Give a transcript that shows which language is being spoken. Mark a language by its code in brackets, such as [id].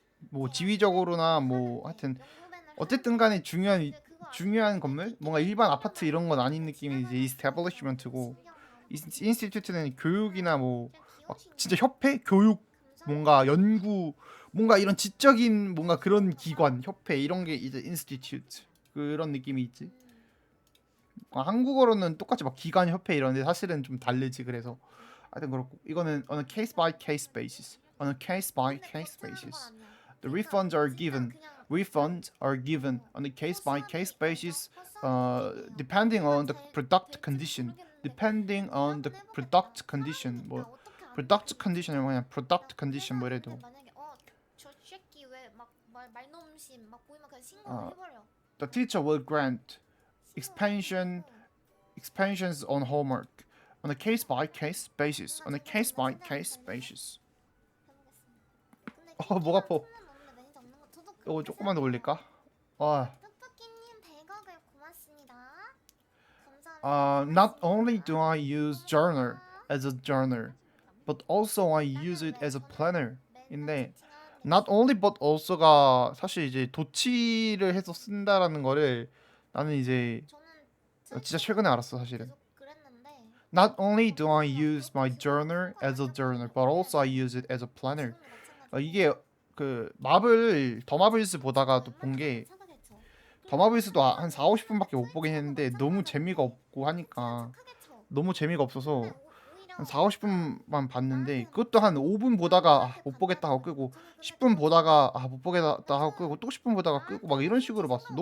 [ko] 뭐 지위적으로나 뭐 하여튼 어쨌든 간에 중요한 건물 뭔가 일반 아파트 이런 건 아닌 느낌이 이제 establishment고 인스티튜트는 교육이나 뭐 막 진짜 협회 교육 뭔가 연구 뭔가 이런 지적인 뭔가 그런 기관 협회 이런 게 이제 인스티튜트 그런 느낌이 있지. 한국어로는 똑같이 막 기관 협회 이런데 사실은 좀 다르지. 그래서 하여튼 그렇고 이거는 [en] on a case by case basis. on a case by case basis. The refunds are given. Refunds are given on a case by case basis, depending on the product condition. Depending on the product condition. [ko] 뭐 product condition이 뭐냐? product condition 뭐 이래도. 저 새끼 왜막 말넘심 막 보이면 그냥 신고를 어, 해버려. [en] The teacher will grant expansions on homework on a case by case basis. on a case by case basis. [ko] 목 아파. 이거 조금만 더 올릴까? 뜻밖이님 100억을 고맙습니다. 감사합니다. [en] Not only do I use journal as a journal, but also I use it as a planner. [ko] 인데 not only but also가 사실 이제 도치를 해서 쓴다라는 거를 나는 이제 진짜 최근에 알았어 사실은. [en] Not only do I use my journal as a journal, but also I use it as a planner. [ko] 이게 그 마블 더 마블스 보다가 또 본 게 더 마블스도 한 4, 50분밖에 못 보긴 했는데 너무 재미가 없고 하니까 너무 재미가 없어서 한 4, 50분만 봤는데 그것도 한 5분 보다가 못 보겠다 하고 끄고 10분 보다가 못 보겠다 하고 끄고 또 10분 보다가 끄고 막 이런 식으로 봤어.